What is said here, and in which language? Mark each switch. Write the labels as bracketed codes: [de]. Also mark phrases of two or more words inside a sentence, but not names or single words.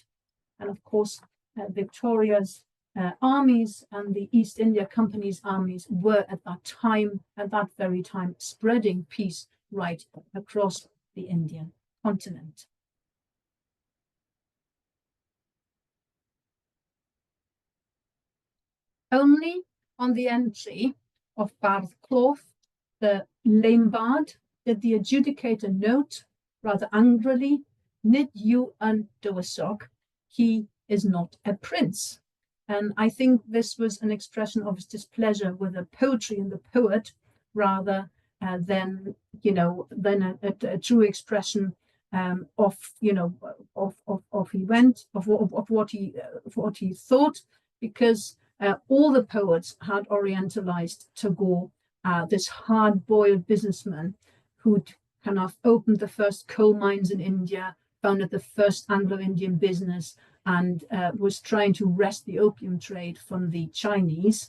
[en] And of course, Victoria's armies and the East India Company's armies were at that very time, spreading peace right across the Indian continent. Only on the entry of Bardd Cloth, the lame bard, did the adjudicator note, rather angrily, [cy] nid yw yn dywysog, [en] he is not a prince. And I think this was an expression of his displeasure with the poetry and the poet, rather than a true expression of what he thought, because all the poets had orientalized Tagore, this hard-boiled businessman who'd kind of opened the first coal mines in India, founded the first Anglo-Indian business, and was trying to wrest the opium trade from the Chinese.